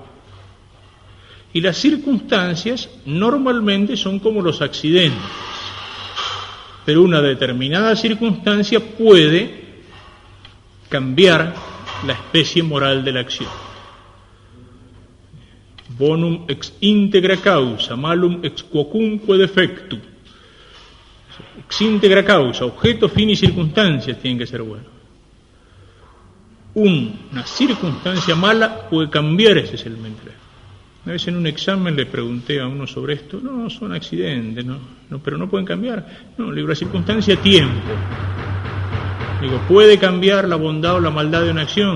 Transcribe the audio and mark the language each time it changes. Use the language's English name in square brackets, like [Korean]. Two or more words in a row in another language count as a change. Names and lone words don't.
[Spanish] Y las circunstancias normalmente son como los accidentes, pero una determinada circunstancia puede cambiar la especie moral de la acción. [Latin] bonum ex integra causa, malum ex quocunque defectu. Ex integra causa, [Spanish] objeto, fin y circunstancias tienen que ser buenos. Una circunstancia mala puede cambiar ese elemento. Una vez en un examen le pregunté a uno sobre esto, no, son accidentes, no, pero no pueden cambiar. No, le digo, la circunstancia tiempo. Digo, ¿puede cambiar la bondad o la maldad de una acción?